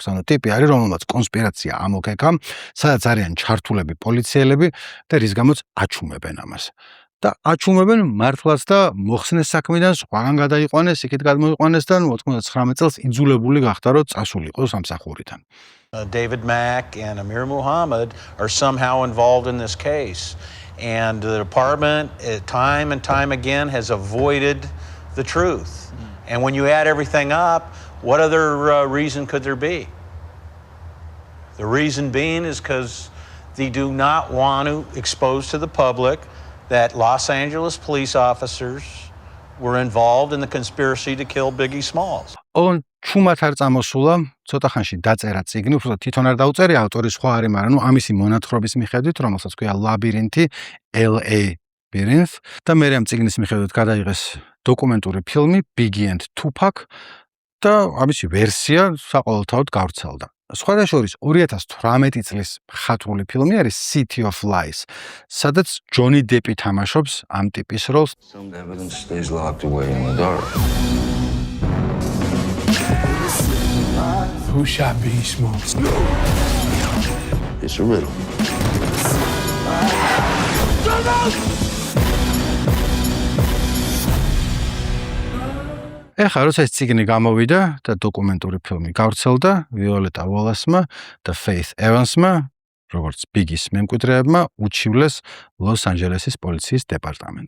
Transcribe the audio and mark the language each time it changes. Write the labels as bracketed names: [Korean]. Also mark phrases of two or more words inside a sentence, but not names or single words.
[Georgian] ანუ ტიპი არის, რომელმაც კონსპირაცია ამოქეკა, სადაც არიან ჩართულები პოლიციელები და რის გამოც აჩუმებენ ამას. და აჩუმებენ მართლაც და მოხსნეს საქმიდან, სხვაგან გადაიყვანეს, იქით გადმოიყვანეს და 99 წელს იძულებული გახდა, რომ წასულიყო სამსახურიდან. [English] David Mack and Amir Muhammad are somehow involved in this case. And the department, time and time again, has avoided the truth. And when you add everything up, what other reason could there be? The reason being is because they do not want to expose to the public that Los Angeles police officers were involved in the conspiracy to kill Biggie Smalls. [Georgian] ჩუმად არ წამოსულა, ცოტა ხანში დაწერა წიგნი, უბრალოდ თვითონ არ დაუწერია, ავტორი სხვა არის, მაგრამ ამისი მონათხრობის მიხედვით, რომელსაც ქვია ლაბირინთი, LA Labyrinth და მე ამ წიგნის მიხედვით გადაიღეს დოკუმენტური ფილმი Biggie and Tupac და ამისი ვერსია საყოველთაოდ გავრცელდა. სხვადასხვა 2018 წლის მხატვრული ფილმი არის City of Lies, სადაც ჯონი დეპი თამაშობს ამ ტიპის როლს. [English] Some evidence stays locked away in the dark. Who shot Biggie Smalls? It's a riddle. [Georgian] ეხლა როცა ეს წიგნი გამოვიდა და დოკუმენტური ფილმი გავრცელდა, ვიოლეტა უოლასმა და Faith Evansმა, როგორც Biggie-ის მემკვიდრეებმა, უჩივლეს ლოს-ანჯელესის პოლიციის დეპარტამენტს.